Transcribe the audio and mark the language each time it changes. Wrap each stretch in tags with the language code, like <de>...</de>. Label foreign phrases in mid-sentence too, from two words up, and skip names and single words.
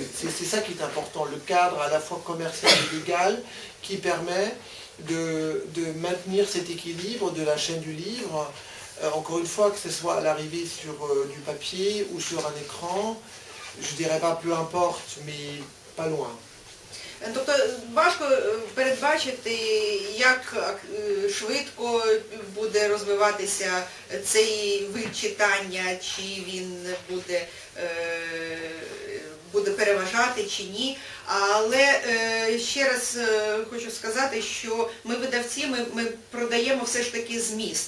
<fr>C'est ça qui est important, le cadre à la fois commercial et légal qui permet de maintenir cet équilibre de la chaîne du livre. Encore une fois, que ce soit à l'arrivée sur du papier ou sur un écran, je dirais pas peu importe, mais pas loin.</fr> <uk>Тобто важко передбачити, як швидко буде розвиватися цей вид читання, чи він буде переважати чи ні. Але ще раз хочу сказати, що ми видавці, ми продаємо все ж таки зміст.</uk>